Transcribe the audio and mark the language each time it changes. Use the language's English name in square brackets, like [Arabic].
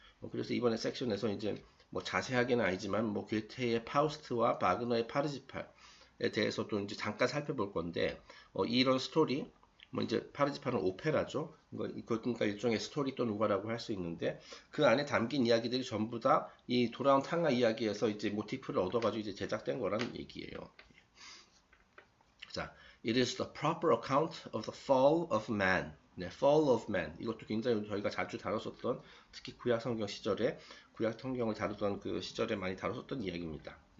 [Korean] 그래서 이번에 섹션에서 이제 뭐 자세하게는 아니지만 뭐 괴테의 파우스트와 바그너의 파르지팔에 대해서도 이제 잠깐 살펴볼 건데 이런 스토리 뭐 이제 파르지팔은 오페라죠. 그러니까 일종의 스토리 또는 우화라고 할 수 있는데 그 안에 담긴 이야기들이 전부 다 이 돌아온 탕화 이야기에서 이제 모티프를 얻어가지고 이제 제작된 거라는 얘기예요. [English] 자, it is the proper account of the fall of man. 네, fall of man. [Korean] 이것도 굉장히 저희가 자주 다뤘었던 특히 구약 성경 시절에 구약 성경을 다루던 그 시절에 많이 다뤘었던 이야기입니다.